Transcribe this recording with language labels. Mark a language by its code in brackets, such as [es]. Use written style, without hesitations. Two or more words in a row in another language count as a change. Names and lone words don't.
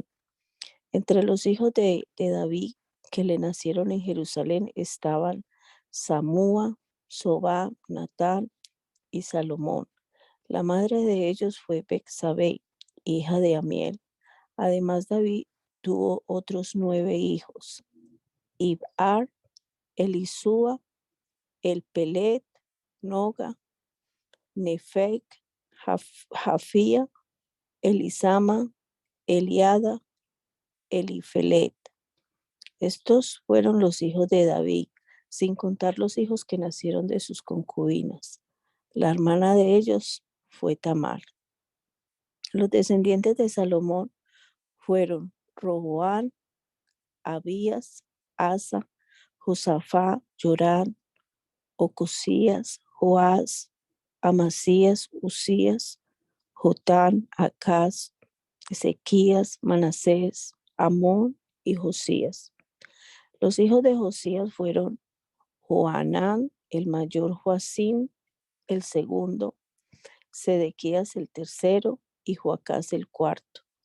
[es] Entre los hijos de David que le nacieron en Jerusalén estaban Samúa, Sobá, Natán y Salomón. La madre de ellos fue Betsabé, hija de Amiel. Además, David tuvo otros 9 hijos: Ibhar, Elisúa, Elpelet, Noga, Nefeg, Jafía, Elisama, Eliada, Elifelet. Estos fueron los hijos de David, sin contar los hijos que nacieron de sus concubinas. La hermana de ellos fue Tamar. Los descendientes de Salomón fueron Roboán, Abías, Asa, Josafá, Joram, Ocosías, Joás, Amasías, Usías, Jotán, Acaz, Ezequías, Manasés, Amón y Josías. Los hijos de Josías fueron Joanán, el mayor, Joacim, el segundo, Sedequías, el tercero, y Joacás, el cuarto.